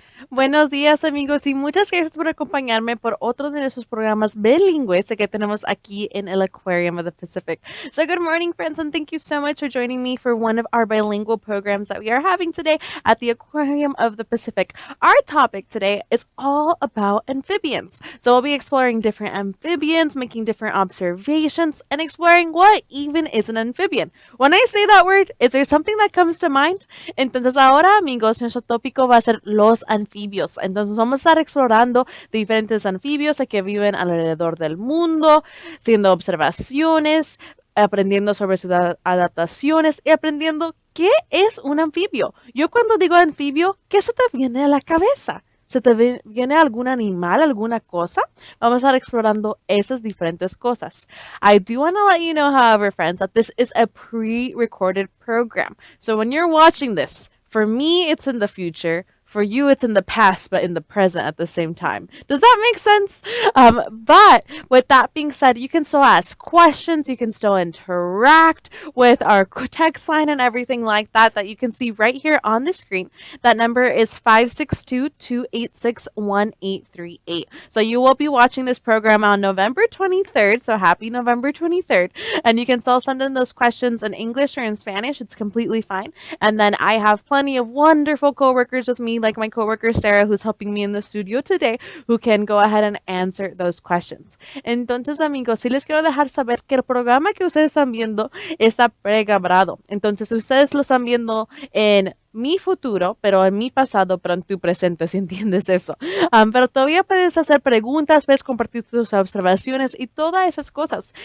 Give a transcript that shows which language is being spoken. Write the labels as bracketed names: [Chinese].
[Spanish] Buenos días, amigos, y muchas gracias por acompañarme por otro de nuestros programas bilingües que tenemos aquí en el Aquarium of the Pacific. [English] So, good morning, friends, and thank you so much for joining me for one of our bilingual programs that we are having today at the Aquarium of the Pacific. Our topic today is all about amphibians. So, we'll be exploring different amphibians, making different observations, and exploring what even is an amphibian. When I say that word, is there something that comes to mind? [Spanish] Entonces, ahora, amigos, nuestro tópico va a ser los anfibios. Entonces vamos a estar explorando diferentes anfibios que viven alrededor del mundo, haciendo observaciones, aprendiendo sobre sus adaptaciones y aprendiendo qué es un anfibio. Yo cuando digo anfibio, ¿qué se te viene a la cabeza? ¿Se te viene algún animal, alguna cosa? Vamos a estar explorando esas diferentes cosas. [English] I do want to let you know, however, friends, that this is a pre-recorded program. So when you're watching this, for me, it's in the future. For you, it's in the past, but in the present at the same time. Does that make sense? But with that being said, you can still ask questions. You can still interact with our text line and everything like that that you can see right here on the screen. That number is 562-286-1838. So you will be watching this program on November 23rd. So happy November 23rd. And you can still send in those questions in English or in Spanish. It's completely fine. And then I have plenty of wonderful coworkers with me, like my coworker Sarah, who's helping me in the studio today, who can go ahead and answer those questions. [Spanish] Entonces, amigos, sí les quiero dejar saber que el programa que ustedes están viendo está pregrabado. Entonces, ustedes lo están viendo en mi futuro, pero en mi pasado, pero en tu presente, si entiendes eso. Pero todavía puedes hacer preguntas, puedes compartir tus observaciones y todas esas cosas.